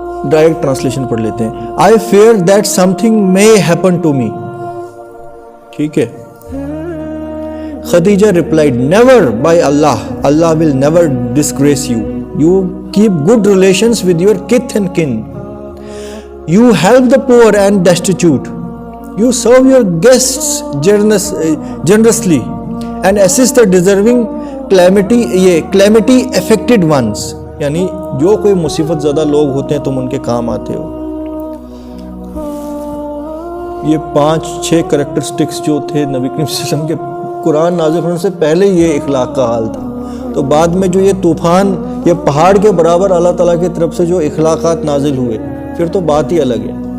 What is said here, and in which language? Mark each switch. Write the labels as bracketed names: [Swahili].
[Urdu] Direct translation پڑھ لیتے ہیں۔ [English] I fear that something may happen to me، ٹھیک ہے۔ Khadija replied, never by Allah, Allah will never disgrace you. You keep good relations with your kith and kin. You help the poor and destitute. You serve your guests generously and assist the deserving calamity affected ones. [Urdu] یعنی جو کوئی مصیبت زدہ لوگ ہوتے ہیں تم ان کے کام آتے ہو۔ یہ 5-6 کریکٹرسٹکس جو تھے نبی کریم صلی اللہ علیہ وسلم کے قرآن نازل ہونے سے پہلے یہ اخلاق کا حال تھا، تو بعد میں جو یہ طوفان، یہ پہاڑ کے برابر اللہ تعالیٰ کی طرف سے جو اخلاقات نازل ہوئے، پھر تو بات ہی الگ ہے۔